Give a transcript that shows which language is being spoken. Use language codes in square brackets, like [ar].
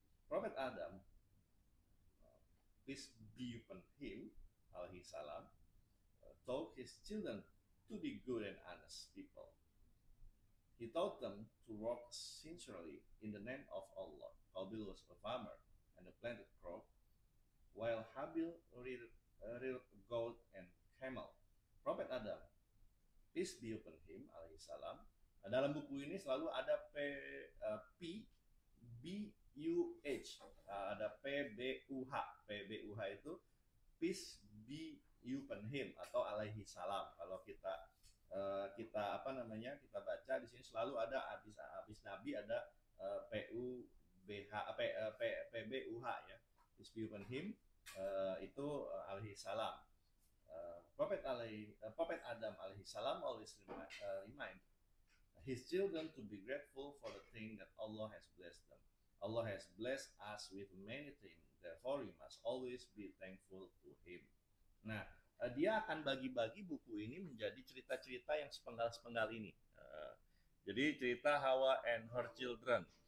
[en] Prophet Adam, peace be upon him, alaihi salam, taught his children to be good and honest people. He taught them to work sincerely in the name of Allah. Qabil was a farmer and planted crop, while Habil reared goat and camel. Prophet Adam, peace be upon him, alaihi salam. [id] Dalam buku ini selalu ada P, B, U, H. Ada P, B, U, H. P, B, U, H itu [en] peace be upon him [id] atau alaihi salam. Kalau kita kita baca di sini selalu ada habis Nabi ada P, U, B, H, P, B, U, H ya. [en] Peace be upon him [id] itu [en] alaihi salam. Prophet Adam alaihi salam always remind his children to be grateful for the thing that Allah has blessed them. Allah has blessed us with many things, therefore we must always be thankful to him. [id] Nah, dia akan bagi-bagi buku ini menjadi cerita-cerita yang sepenggal-sepenggal ini. Jadi cerita Hawa [en] and her children.